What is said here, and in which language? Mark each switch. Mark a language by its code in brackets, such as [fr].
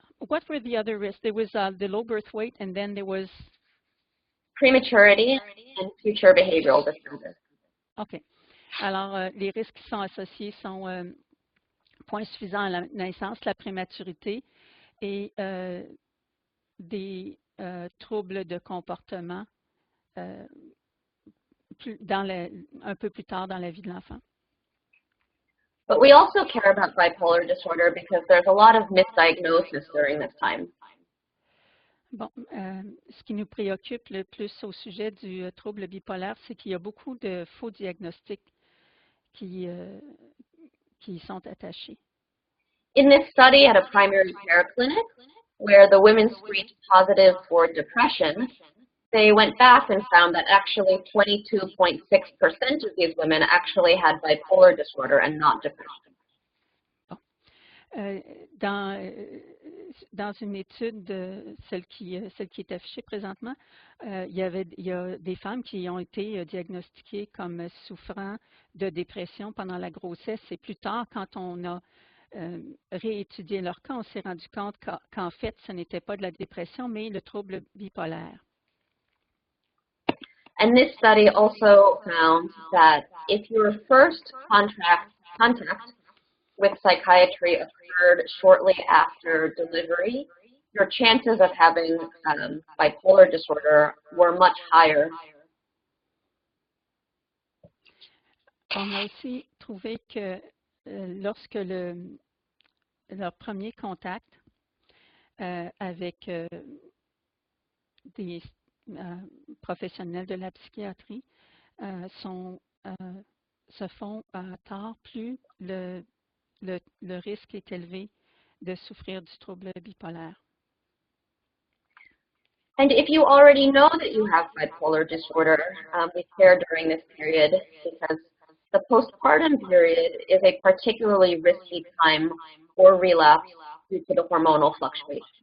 [en] what were the other risks? There was the low birth weight, and then there was... Prematurity and future behavioral disorders. OK. [fr] Alors, les risques qui sont associés sont point suffisant à la naissance, la prématurité et des troubles de comportement un peu plus tard dans la vie de l'enfant. [en] But we also care about bipolar disorder because there's a lot of misdiagnosis during this time. [fr] Bon, ce qui nous préoccupe le plus au sujet du trouble bipolaire, c'est qu'il y a beaucoup de faux diagnostics qui sont attachés. [en] In this study at a primary care clinic, where the women screened positive for depression, they went back and found that actually 22.6% of these women actually had bipolar disorder and not depression. [fr] Dans une étude, celle qui est affichée présentement, il y a des femmes qui ont été diagnostiquées comme souffrant de dépression pendant la grossesse. Et plus tard, quand on a réétudié leur cas, on s'est rendu compte qu'en fait, ce n'était pas de la dépression, mais le trouble bipolaire. [en] And this study also found that if your first contact with psychiatry occurred shortly after delivery, your chances of having bipolar disorder were much higher. [fr] On a aussi trouvé que lorsque leur premier contact avec des professionnels de la psychiatrie se font tard, plus le risque est élevé de souffrir du trouble bipolaire. [en] And if you already know that you have bipolar disorder, we care during this period because the postpartum period is a particularly risky time for relapse due to the hormonal fluctuation.